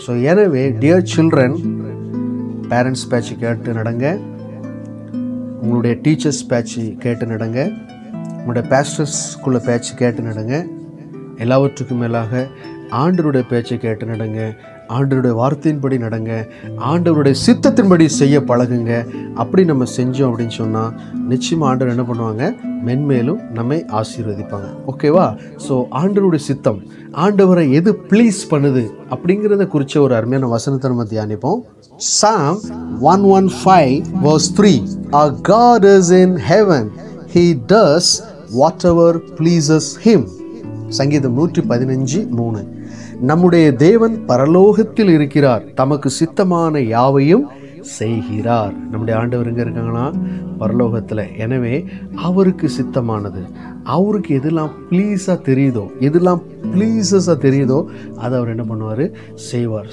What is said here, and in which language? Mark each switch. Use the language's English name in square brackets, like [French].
[Tamil] So எனவே [English] dear children, [Tamil] parents பேச்சு கேட்டு நடங்க, உங்களுடைய டீச்சர்ஸ் பேச்சு கேட்டு நடங்க, உங்களுடைய பாஸ்டர்ஸ்குள்ள பேச்சு கேட்டு நடங்க, எல்லாவற்றுக்கும் மேலாக ஆண்டவருடைய பேச்சை கேட்டு நடங்க, ஆண்டவருடைய வார்த்தையின்படி நடங்க, ஆண்டவருடைய சித்தத்தின்படி செய்ய பழகுங்க. அப்படி நம்ம செஞ்சோம் அப்படின்னு சொன்னால் நிச்சயமாக ஆண்டவர் என்ன பண்ணுவாங்க? மென்மேலும் நம்மை ஆசீர்வதிப்பாங்க. [English] ஓகேவா? [Tamil] ஸோ ஆண்டவருடைய சித்தம், ஆண்டவரை எது ப்ளீஸ் பண்ணுது அப்படிங்கிறத குறித்த ஒரு அருமையான வசனத்தை நம்ம தியானிப்போம். [English] Psalm 115:3 Our God is in heaven, He does whatever pleases Him. [Tamil] சங்கீதம் 115:3 நம்முடைய தேவன் பரலோகத்தில் இருக்கிறார், தமக்கு சித்தமான யாவையும் செய்கிறார். நம்முடைய ஆண்டவர் எங்கே இருக்காங்கன்னா பரலோகத்தில். எனவே அவருக்கு சித்தமானது, அவருக்கு எதெல்லாம் ப்ளீஸாக தெரியுதோ, எதெல்லாம் ப்ளீஸஸாக தெரியுதோ அதை அவர் என்ன பண்ணுவார், செய்வார்.